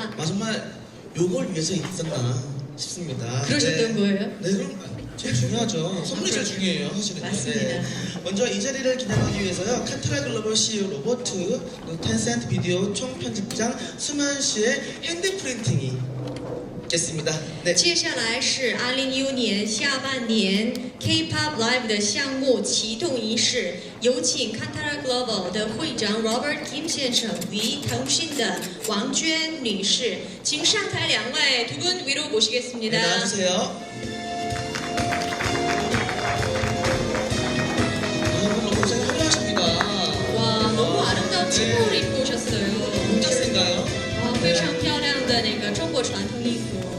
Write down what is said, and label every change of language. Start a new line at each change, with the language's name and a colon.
Korean: 정말 요걸 위해서 있었나 싶습니다. 그러셨던 거예요? 네, 그럼 제일 중요하죠. 선물이 제일 중요해요, 사실은. 맞습니다. 네. 먼저 이 자리를 기념하기 위해서요. 칸타라 글로벌 CEO 로버트, 텐센트 비디오 총편집장 수만 씨의 핸드 프린팅이 있겠습니다. 네.
Chinese: 接下来是2015年下半年 K-pop Live 的项目启动仪式，有请 Kantara Global 的会长 Robert Kim 先生与腾讯的王娟女士，请上台两位
Korean: 두 분 위로 모시겠습니다. 네, 나와주세요. 너무 화려하십니다. 와, 너무 아름다운 치마를 입고 오셨어요. 공작새인가요?
Chinese: 非常漂亮的那个中国传统衣服。